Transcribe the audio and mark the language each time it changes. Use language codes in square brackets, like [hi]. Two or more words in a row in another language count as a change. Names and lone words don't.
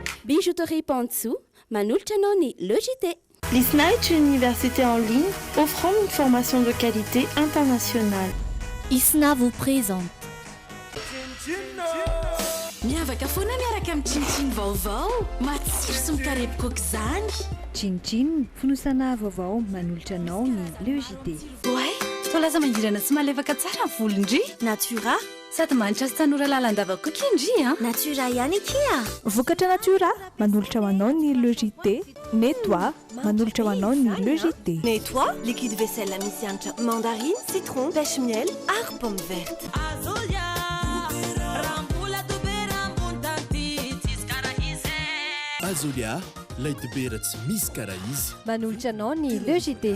[mg] Bijouterie Pantsou, manolotra anao ny LEJT. [fr] L'ISNA est une université en ligne offrant une formation de qualité internationale. ISNA vous présente. [mg] Miavaka foana miaraka amin'ny Chin vaovao, matsiro sy mikarepoka aok'izany. Chin fonosana vaovao manolotra anao ny LEJT. Oay, tolaza mangirana sy malefaka tsara ny volondry. Natura. Sady manitra sy tanora lalandava koa indry a. Natura ihany kia. Vokatra Natura manolotra ho anao ny LEJT. Nettoie manolotra ho anao ny LEJT. Nettoie, [fr] liquide vaisselle [mg] misy hanitra mandarine, citron, [fr] pêche miel, [mg] ary [fr] pomme verte. [mg] Azolia, lay dibera tsy misy karaha izy. Manolotra anao ny LEJT.